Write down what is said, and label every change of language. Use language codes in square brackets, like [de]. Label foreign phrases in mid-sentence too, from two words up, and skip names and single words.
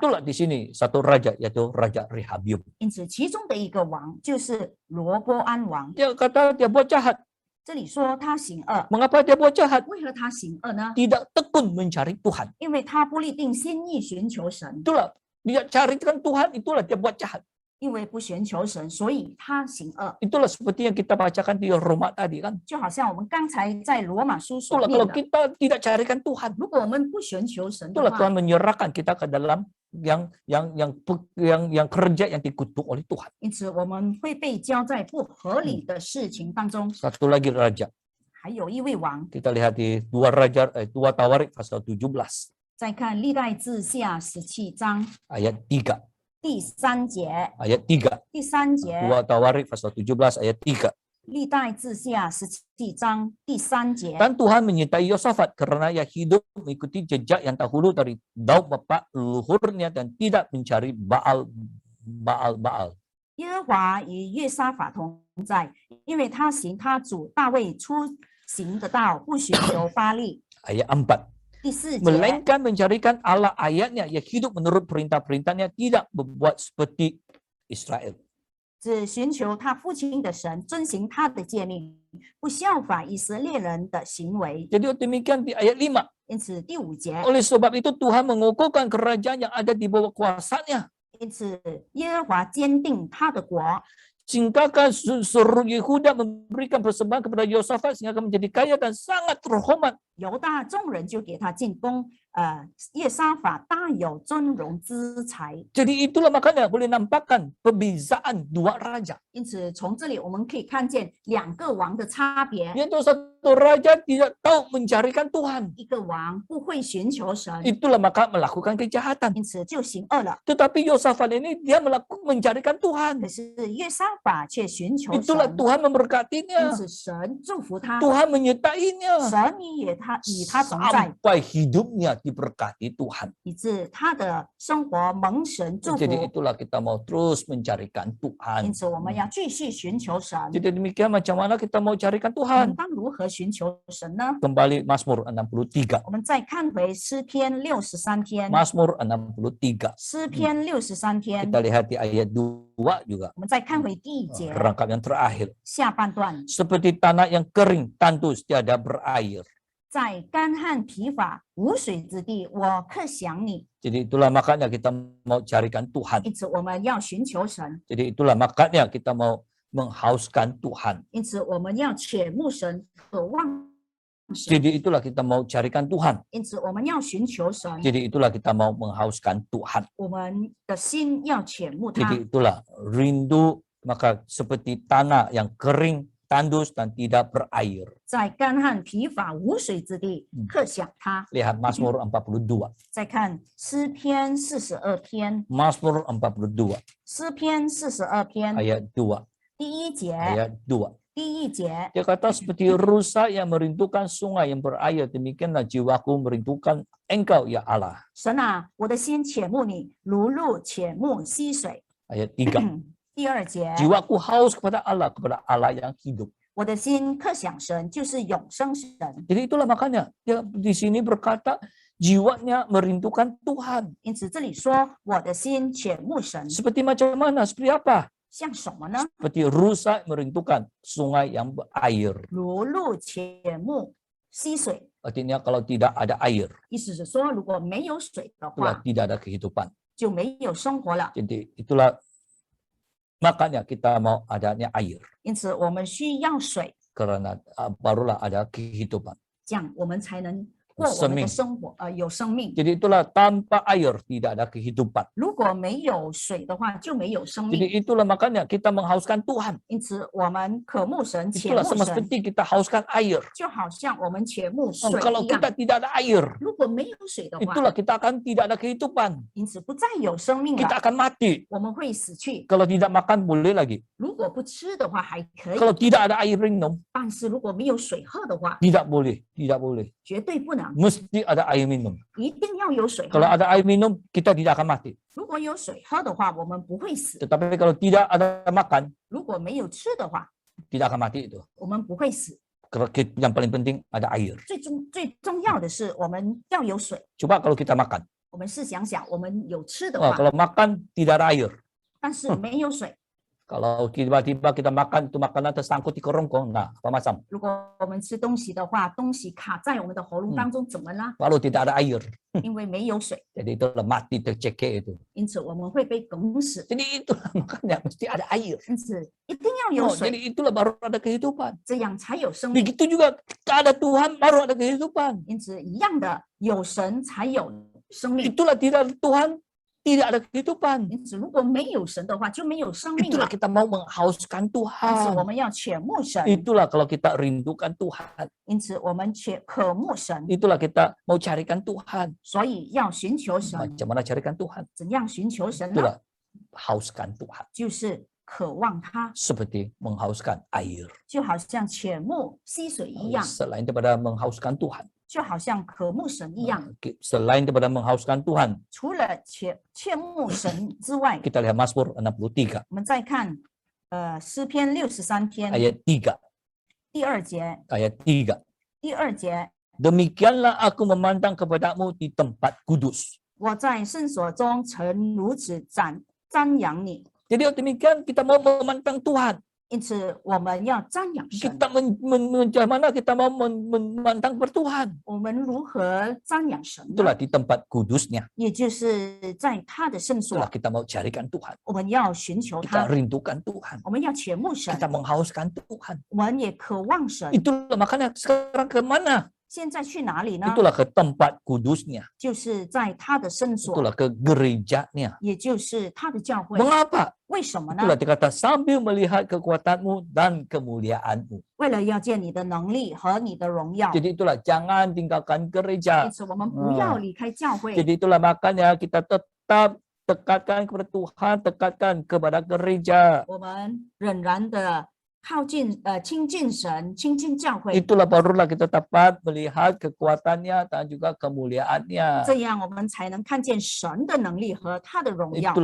[ms] Itulah di sini satu raja yaitu Raja Rehabium. [zh] 因此，其中的一个王就是罗波安王。 [ms] Dia kata dia buat jahat. [zh] 这里说他行恶， [ms] Mengapa dia buat jahat? [zh] 为何他行恶呢？ [ms] Tidak tekun mencari Tuhan. [zh] 因为他不立定心意寻求神， [ms] Itulah dia carikan Tuhan, itulah dia buat jahat. [zh] 因为不寻求神，所以他行恶。 [ms] Itulah seperti yang kita bacakan di Roma tadi kan. [zh] 就好像我们刚才在罗马书所 [ms] Itulah [zh] 念 [ms] kalau [zh] 的， [ms] kita tidak carikan Tuhan, [zh] 如果我们不寻求神的 [ms] itulah [zh] 话， [ms] Tuhan menyerahkan kita ke dalam yang kerja yang dikutuk oleh Tuhan. [zh] 因此我们会被交在不合理的事情当中。 [ms] Satu lagi raja. [zh] 还有一位王， [ms] Kita lihat di 2 Tawarik pasal 17 [zh] 再看历代志下17章 [ms] ayat 3. [zh] 第3节， [ms] Ayat 3. [zh] 第3节， [ms] 2 Tawarik pasal 17 ayat 3. [zh] 历代志下17章第3节。 [ms] Dan Tuhan menyertai Yosafat karena ia hidup mengikuti jejak yang dahulu dari Daud bapak leluhurnya dan tidak mencari Baal. [zh] 耶和华与约沙法同在，因为他行他主大卫出行的道，不寻求巴力。 [ms] Ayat 4. [zh] 第4节， [ms] Melainkan mencarikan Allah ayatnya, ia hidup menurut perintah-perintahnya, tidak berbuat seperti Israel. [zh] 只寻求他父亲的神，遵行他的诫命，不效法以色列人的行为。 [ms] Jadi demikian di ayat 5. [zh] 因此第5节， [ms] Oleh sebab itu Tuhan mengokohkan kerajaan yang ada di bawah kuasanya. [zh] 因此耶和华坚定他的国， [ms] Sehingga seluruh Yehuda memberikan persembahan kepada Yosafat sehingga menjadi kaya dan sangat terhormat. [zh] 犹大众人就给他进贡，耶沙法大有尊荣资财。 [ms] Jadi itulah makanya boleh nampakkan perbezaan dua raja. [zh] 因此从这里我们可以看见2个王的差别， [ms] Yaitu satu raja tidak tahu mencarikan Tuhan. [zh] 一个王不会寻求神， [ms] Itulah maka melakukan kejahatan. [zh] 因此就行恶了。 [ms] Tetapi Yosafat ini dia mencarikan Tuhan. [zh] 可是约沙法却寻求 [ms] Itulah [zh] 神， [ms] Tuhan [zh] 因 [ms] memberkatinya. [zh] 此神祝福他， [ms] Tuhan menyertainya. [zh] 神与他同在， [ms] Sampai hidupnya diberkati Tuhan. [zh] 以致他的生活蒙神祝 [ms] Jadi [zh] 福。 [ms] itulah kita mau terus mencarikan [zh] 因 [ms] Tuhan. [zh] 此我们要继续寻求神。 [ms] Jadi demikian macam mana kita mau carikan [zh] 我们 [ms] Tuhan. [zh] 当如何寻求神呢？ [ms] Kembali Mazmur 63. [zh] 我们再看回诗篇63篇， [ms] Mazmur 63. [zh] 诗篇63篇， [ms] Kita lihat di ayat 2 juga. [zh] 我们再看回第1节 [ms] Rangkap yang terakhir. [zh] 下半段， [ms] Seperti tanah yang kering, tandus, tiada berair. [zh] 在干旱疲乏无水之地，我可想你。 [ms] Jadi itulah makanya kita mau carikan Tuhan. [zh] 因此我们要寻求神， [ms] Jadi itulah makanya kita mau menghauskan Tuhan. [zh] 因此我们要切慕神，渴望神。 [ms] Jadi itulah kita mau carikan Tuhan. [zh] 因此我们要寻求神， [ms] Jadi itulah kita mau menghauskan Tuhan. [zh] 我们的心要切慕他。 [ms] Jadi itulah rindu maka seperti tanah yang kering, tandus dan tidak berair. [zh] 在干旱疲乏无水之地，刻想他。 [ms] Lihat Mazmur 42. [zh] 再看诗篇42篇， [ms] Mazmur 42 [zh] 诗篇42篇 [ms] ayat 2. [zh] 第1节， [ms] Ayat 2. [zh] 第1节， [ms] Dia kata seperti rusa yang merindukan sungai yang berair, demikianlah jiwaku merindukan Engkau ya Allah. [zh] 神啊，我的心切慕你，如鹿切慕溪水。 [ms] Ayat 3. [zh] 第2节， [ms] Jiwaku haus kepada Allah yang hidup. [zh] 我的心刻想神，就是永生神。 [ms] Jadi itulah makanya dia di sini berkata jiwanya merindukan Tuhan. [zh] 因此这里说，我的心切慕神， [ms] Seperti macam mana? Seperti apa? [zh] 像什么呢？ [ms] Seperti rusa merindukan sungai yang berair. [zh] 如鹿切慕溪水。 [ms] Artinya kalau tidak ada air, [zh] 意思是说，如果没有水的 [ms] itulah [zh] 话， [ms] tidak ada kehidupan. [zh] 就没有生活了。 [ms] Jadi itulah makanya kita mau adanya air. [zh] 因此，我们需要水， [ms] Karena barulah ada kehidupan. [zh] 这样我们才能过我们的生活，有生命。 [ms] Jadi itulah tanpa air tidak ada kehidupan. [zh] 如果没有水的话，就没有生 [ms] Jadi [zh] 命。 [ms] itulah makanya kita menghauskan Tuhan. [zh] 因此，我们渴慕神，切 [ms] Itulah [zh] 慕 [ms] sama [zh] 神， [ms] seperti kita hauskan air. [zh] 就好像我们切慕水 [ms] Kalau [zh] 一样 [ms] kita。tidak ada air, [zh] 如果没有水的话， [ms] itulah kita akan tidak ada kehidupan. [zh] 因此不再有生命 [ms] Kita [zh] 了， [ms] akan mati. [zh] 我们会死去。 [ms] Kalau tidak makan boleh lagi. [zh] 如果不吃的话还可以， [ms] Kalau tidak ada air minum, [zh] 但是如果没有水喝的话， [ms] tidak boleh, tidak boleh. [zh] 绝对不能， [ms] Mesti ada air minum. [zh] 一定要有水 [ms] Kalau [zh] 喝。 [ms] ada air minum, kita tidak akan mati. [zh] 如果有水喝的话，我们不会死； [ms] Tetapi kalau tidak ada makan, [zh] 如果没有吃的话， [ms] tidak akan mati itu. [zh] 我们不会死。 [ms] Yang paling penting ada air. [zh] 最重要的是，我们要有水。 [ms] Coba kalau kita makan. [zh] 我们试想想，我们有吃的 Wah, 话， [ms] kalau makan tidak ada air. [zh] 但是没有水。 [ms] Kalau tiba-tiba kita makan, itu makanan tersangkut di kerongkong, nah apa macam? [zh] 如果我们吃东西的话，东西卡在我们的喉咙当中，怎么了？ [ms] Kalau tidak ada air, [zh] 因为没有水， [ms] jadi itulah mati tercekik itu. [zh] 因此我们会被梗死。 [ms] Jadi itulah makanya mesti ada air. [zh] 因此一定要有 Oh, 水， [ms] jadi itulah baru ada kehidupan. [zh] 这样才有生命。 [ms] Begitu juga ada Tuhan baru ada kehidupan. [zh] 因此一样的，有神才有生命。 [ms] Itulah tidak ada Tuhan, tidak ada kehidupan. [zh] 因此如果没有神的话，就没有生命 [ms] Itulah [zh] 了。 [ms] kita mau menghauskan [zh] 因此我 [ms] Tuhan. [zh] 们要切慕神， [ms] Itulah kalau kita rindukan Tuhan. [zh] 因此我们渴慕神， [ms] Itulah kita mau carikan Tuhan. [zh] 所以要寻求神。 [ms] Macam mana carikan Tuhan? [zh] 怎样寻求神呢？ [ms] Itulah hauskan Tuhan. [zh] 就是渴望它， [ms] seperti menghauskan air. [zh] 就好像切慕溪水一样， [ms] Selain daripada menghauskan Tuhan, [zh] 就好像渴慕神一样。 [ms] selain daripada menghauskan Tuhan, [zh] 除了切慕神之外， [ms] kita lihat Mazmur 63 [zh] 我们再看诗篇63篇 [ms] ayat 3, [zh] 第二节， [ms] ayat 3. [zh] 第二节， [ms] Demikianlah aku memandang kepadamu di tempat kudus. [zh] 我在圣所中曾如此瞻仰你， [ms] Jadi demikian kita mau memandang Tuhan. [zh] 因此我们要瞻仰神。 [ms] Kita bagaimana kita mau memandang Tuhan? [zh] 我们如何瞻仰神呢？ [ms] Itulah di tempat kudusnya. [zh] 也就是在他的圣所 [ms] Itulah，kita mau carikan Tuhan. [zh] 我们要寻求 [ms] Kita [zh] 他， [ms] rindukan Tuhan. [zh] 我们要切慕神， [ms] Kita menghauskan Tuhan. [zh] 我们也渴望神。 [ms] Itulah makanya sekarang ke mana? [zh] 现在去哪里呢？ [ms] Itulah ke tempat kudusnya. [zh] 就是在他的圣所， [ms] Itulah ke gerejanya. [zh] 也就是他的教会。 [ms] Mengapa? [zh] 为什么呢？ [ms] Itulah dikata sambil melihat kekuatanmu dan kemuliaanmu. [zh] 为了要见你的能力和你的荣耀， [ms] Jadi itulah jangan tinggalkan [zh] 因 [ms] gereja. [zh] 此我们不要离开教会。 [ms] Jadi itulah makanya kita tetap tekatkan kepada Tuhan, tekatkan kepada gereja. [zh] 我们仍然的靠近亲近神，亲近教会， [ms] Itulah barulah kita dapat melihat kekuatannya dan juga kemuliaannya. [zh] 这样我们才能看见神的能力和他的荣耀。